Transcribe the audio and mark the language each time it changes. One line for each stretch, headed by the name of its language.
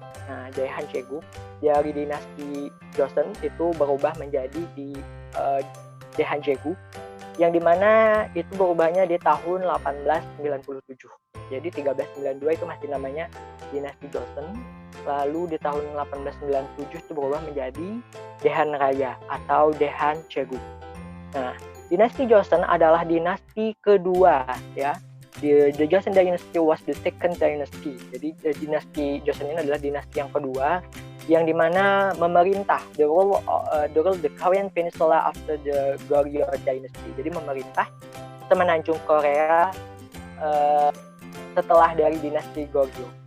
Indonesian: Nah, Daehan Chaeguk dari dinasti Joseon itu berubah menjadi di Daehan Chaeguk, yang dimana itu berubahnya di tahun 1897. Jadi 1392 itu masih namanya dinasti Joseon. Lalu di tahun 1897 itu berubah menjadi Daehan Raya atau Daehan Chaeguk. Nah, dinasti Joseon adalah dinasti kedua ya.
English: The Joseon dynasty was the second dynasty.
Indonesian: Jadi dinasti Joseon ini adalah dinasti yang kedua yang dimana memerintah
English: the Korean Peninsula after the Goryeo dynasty.
Indonesian: Jadi memerintah Semenanjung Korea setelah dari dinasti Goryeo.